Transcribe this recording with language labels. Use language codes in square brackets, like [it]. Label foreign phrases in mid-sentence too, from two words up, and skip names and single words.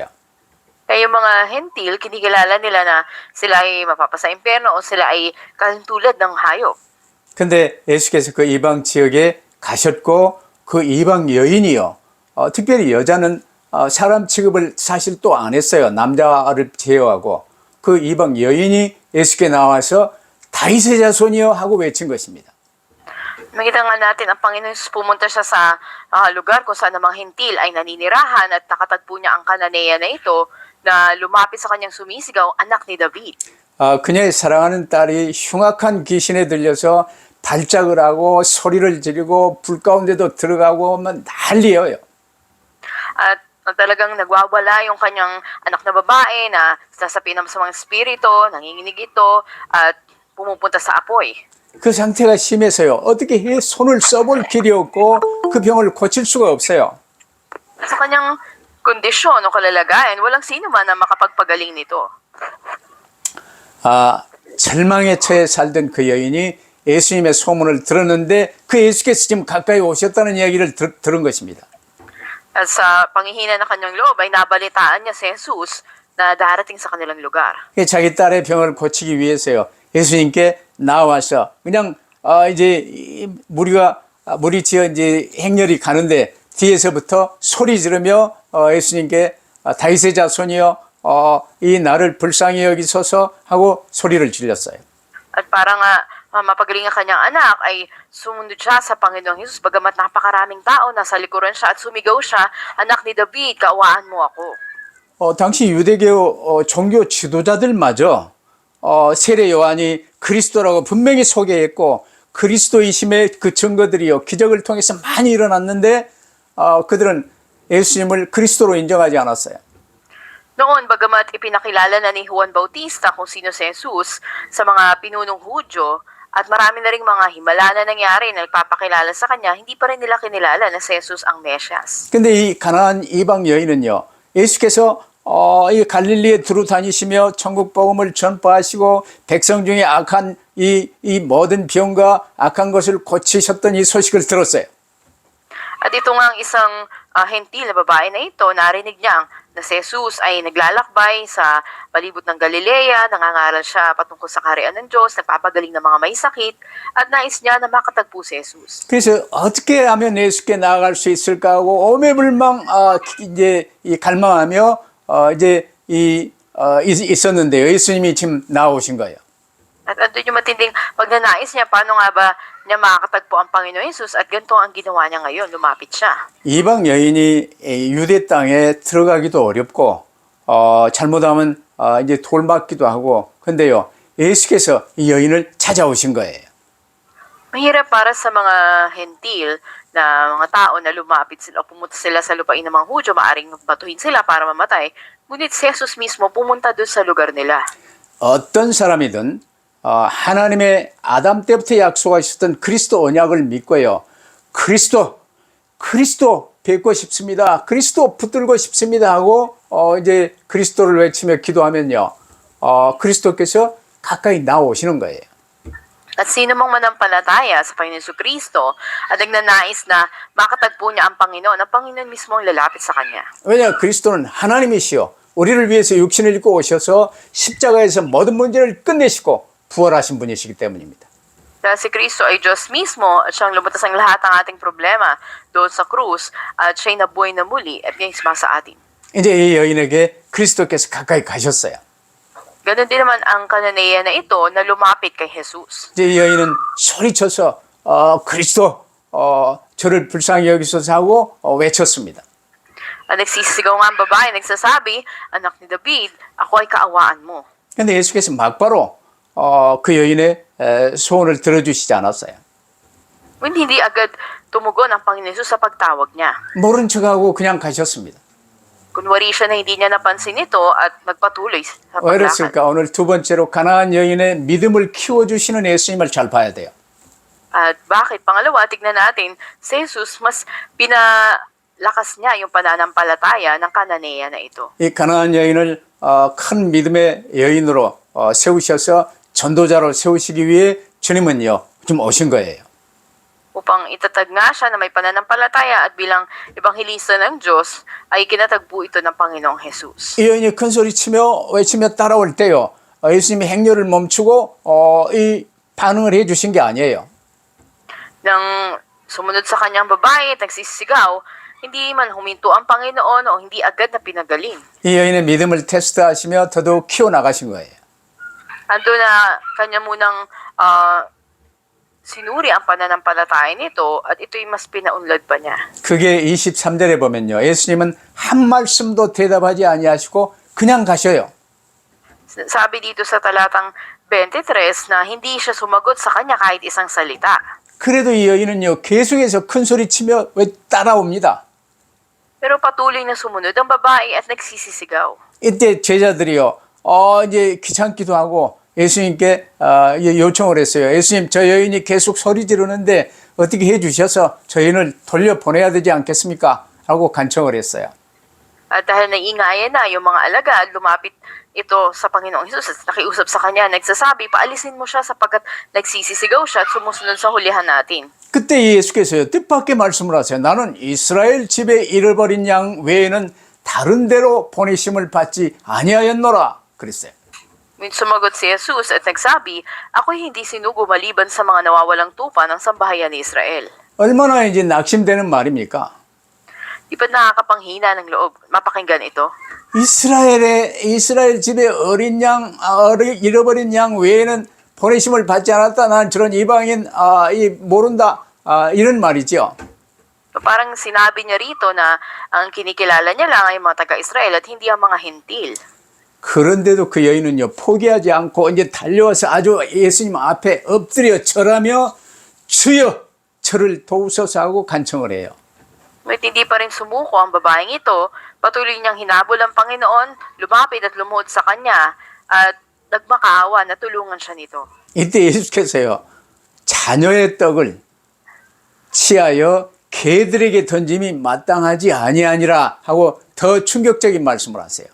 [tl] Kaya yung mga hentil, kinikilala nila na sila ay mapapasa impyerno o sila ay katulad ng hayop. [ko] 근데 예수께서 그 이방 지역에 가셨고 그 이방 여인이요. 특별히 여자는 사람 취급을 사실 또 안 했어요. 남자를 제어하고 그 이방 여인이 예수께 나와서 다윗의 자손이여 하고 외친 것입니다. [tl] Makita nga natin ang Panginoon Jesus pumunta siya sa lugar kung saan ang mga hentil ay naninirahan at nakatagpo niya ang Kananea na ito na lumapit sa kanyang sumisigaw, anak ni David. [ko] 그녀의 사랑하는 딸이 흉악한 귀신에 들려서 발작을 하고 소리를 지르고 불 가운데도 들어가고 난리예요. [tl] At talagang nagwawala yung kanyang anak na babae na sasapiin naman sa mga espiritu, nanginginig ito at pumupunta sa apoy. [ko] 그 상태가 심해서요. 어떻게 해 손을 써볼 길이 없고 그 병을 고칠 수가 없어요. [tl] Sa kanyang kondisyon o kalalagayan, walang sino man na makapagpagaling nito. [ko] 절망에 처해 살던 그 여인이 예수님의 소문을 들었는데 그 예수께서 지금 가까이 오셨다는 이야기를 들은 것입니다. [tl] At sa panghihina ng kanyang loob ay nabalitaan niya si Jesus na darating sa kanilang lugar. [ko] 자기 딸의 병을 고치기 위해서요. 예수님께 나와서 그냥 이제 무리 지어 이제 행렬이 가는데 뒤에서부터 소리 지르며 예수님께 다윗의 자손이여 이 나를 불쌍히 여기소서 하고 소리를 질렀어요. [tl] At para nga mapagaling ang kanyang anak ay sumunod siya sa Panginoong Jesus bagamat napakaraming tao nasa likuran siya at sumigaw siya, anak ni David, kaawaan mo ako. [ko] 당시 유대교 종교 지도자들마저 세례 요한이 그리스도라고 분명히 소개했고 그리스도이심의 그 증거들이요 기적을 통해서 많이 일어났는데 그들은 예수님을 그리스도로 인정하지 않았어요. [tl] Noon, bagamat ipinakilala na ni Juan Bautista kung sino si Jesus sa mga pinunong Hudyo at marami na ring mga himala na nangyari na nagpapakilala sa kanya, hindi pa rin nila kinilala na si Jesus ang Mesyas. [ko] 근데 이 가나안 이방 여인은요, 예수께서 이 갈릴리에 두루 다니시며 천국 복음을 전파하시고 백성 중에 악한 이 모든 병과 악한 것을 고치셨던 이 소식을 들었어요. [tl] At ito nga ang isang hentil na babae na ito, narinig niya na si Jesus ay naglalakbay sa palibot ng Galilea, nangangaral siya patungkol sa kaharian ng Diyos, nagpapagaling ng mga may sakit, at nais niya na makatagpo si Jesus. [ko] 그래서 어떻게 하면 예수께 나아갈 수 있을까 하고 오매불망 이제 갈망하며 이제 있었는데요. 예수님이 지금 나오신 거예요. [tl] At andun yung matinding pagnanais niya, paano nga ba niya makakatagpo ang Panginoon Jesus at ganito ang ginawa niya ngayon, lumapit siya. [ko] 이방 여인이 유대 땅에 들어가기도 어렵고 잘못하면 이제 돌 맞기도 하고 근데요 예수께서 이 여인을 찾아오신 거예요. [tl] Mahirap para sa mga hentil na mga tao na lumapit sila o pumunta sila sa lupain ng mga Hudyo, maaring batuhin sila para mamatay. Ngunit si Jesus mismo pumunta doon sa lugar nila. [ko] 어떤 사람이든 하나님의 아담 때부터 약속하셨던 그리스도 언약을 믿고요. 그리스도 뵙고 싶습니다. 그리스도 붙들고 싶습니다 하고 이제 그리스도를 외치며 기도하면요. 그리스도께서 가까이 나오시는 거예요. [tl] At sino mang manampalataya sa Panginoon Jesucristo at nagnanais na makatagpo niya ang Panginoon mismo ang lalapit sa kanya. [ko] 왜냐 그리스도는 하나님이시요. 우리를 위해서 육신을 입고 오셔서 십자가에서 모든 문제를 끝내시고 부활하신 분이시기 때문입니다. [tl] Dahil si Kristo ay Diyos mismo at siyang lumutas ang lahat ng ating problema doon sa krus at siya'y nabuhay na muli at ngayon sa atin. [ko] 이제 이 여인에게 그리스도께서 가까이 가셨어요. [tl] Ganon din naman ang Kananea na ito na lumapit kay Jesus. [ko] 이제 이 여인은 소리쳐서 그리스도 저를 불쌍히 여기소서 하고 외쳤습니다. [tl] At nagsisigaw nga ang babae, nagsasabi, anak ni David, ako ay kaawaan mo. [ko] 그런데 예수께서 막바로 그 여인의 소원을 들어주시지 않았어요. [tl] Hindi agad tumugon ang Panginoon Jesus sa pagtawag niya. [ko] 모른 척하고 그냥 가셨습니다. [tl] Kunwari siya na hindi niya napansin ito at nagpatuloy sa [ko] 왜 [tl] paglakad. [ko] 그랬을까? 오늘 두 번째로 가나안 여인의 믿음을 키워주시는 예수님을 잘 봐야 돼요. [tl] At bakit? Pangalawa, tignan natin, si Jesus mas pinalakas niya yung pananampalataya ng Kananea na ito. [ko] 이 가나안 여인을 큰 믿음의 여인으로 세우셔서 전도자로 세우시기 위해 주님은요 좀 오신 거예요. [tl] Upang itatag nga siya na may pananampalataya at bilang ebanghelista ng Diyos ay kinatagpo ito ng Panginoong Jesus. [ko] 이 여인이 큰 소리치며 외치며 따라올 때요 예수님이 행렬을 멈추고 이 반응을 해주신 게 아니에요. [tl] Nang sumunod sa kanyang babae at nagsisigaw, hindi man huminto ang Panginoon o hindi agad na pinagaling. [ko] 이 여인의 믿음을 테스트하시며 더더욱 키워나가신 거예요. [tl] Ando na kanya munang sinuri ang pananampalataya nito at ito'y mas pinaunlad pa niya. [ko] 그게 23절에 보면요. 예수님은 한 말씀도 대답하지 아니하시고 그냥 가셔요. [tl] Sabi dito sa talatang 23 na hindi siya sumagot sa kanya kahit isang salita. [ko] 그래도 이 여인은요. 계속해서 큰 소리치며 왜 따라옵니다. [tl] Pero patuloy na sumunod ang babae at nagsisisigaw. [ko] 이때 제자들이요. 이제 귀찮기도 하고 예수님께 요청을 했어요. 예수님, 저 여인이 계속 소리 지르는데 어떻게 해 주셔서 저 여인을 돌려보내야 되지 않겠습니까? 라고 간청을 했어요. [tl] At dahil naingayan na yung mga alagad, lumapit ito sa Panginoong Hesus at nakiusap sa kanya, nagsasabi, paalisin mo siya sapagkat nagsisisigaw siya at sumusunod sa hulihan natin. [ko] 그때 예수께서요. 뜻밖의 말씀을 하세요. 나는 이스라엘 집에 잃어버린 양 외에는 다른 데로 보내심을 받지 아니하였노라. 그랬어요. [tl] Sumagot si Jesus at nagsabi, ako'y hindi sinugo maliban sa mga nawawalang tupa ng sambahayan ni Israel. [ko] 얼마나 이제 낙심되는 말입니까? [tl] Di ba nakakapanghina ng loob? Mapakinggan ito. [ko] 이스라엘 집에 잃어버린 양 외에는 보내심을 받지 않았다. 난 저런 이방인 모른다. 이런 말이죠. [tl] Parang sinabi niya rito na ang kinikilala niya lang ay mga taga-Israel at hindi ang mga hentil. [ko] 그런데도 그 여인은요, 포기하지 않고 이제 달려와서 아주 예수님 앞에 엎드려 절하며 주여 저를 도우소서 하고 간청을 해요. [tl] Ngunit hindi pa rin sumuko ang babaeng ito, patuloy niyang hinabol ang Panginoon, lumapit at lumuhod sa kanya at nagmakaawa na tulungan siya nito. [ko] 이때 예수께서요, 자녀의 떡을 취하여 개들에게 던짐이 마땅하지 아니하니라 하고 더 충격적인 말씀을 하세요.